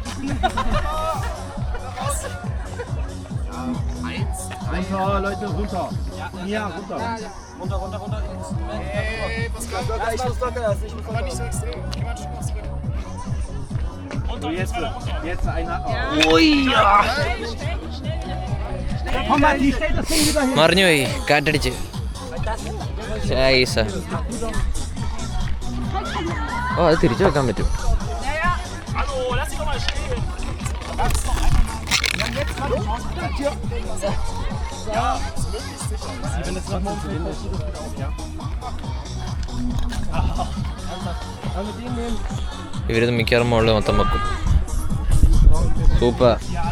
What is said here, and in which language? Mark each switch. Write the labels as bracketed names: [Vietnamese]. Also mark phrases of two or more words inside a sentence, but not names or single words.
[German] Runter, Leute, runter. Ja, runter. Ey, was kommt? Aber nicht so extrem. Geh mal ein Stück zurück. Jetzt einer. Komm mal, die stellt das Ding wieder hin. [Malayalam] മറിഞ്ഞു പോയി കാറ്റടിച്ച് ചായസ ഓ അത് തിരിച്ചു വെക്കാൻ പറ്റും [German] Hallo, lass dich doch mal stehen! [Malayalam] ഇവരിത് മിക്കവാറും മുകളിൽ മൊത്തം വെക്കും സൂപ്പർ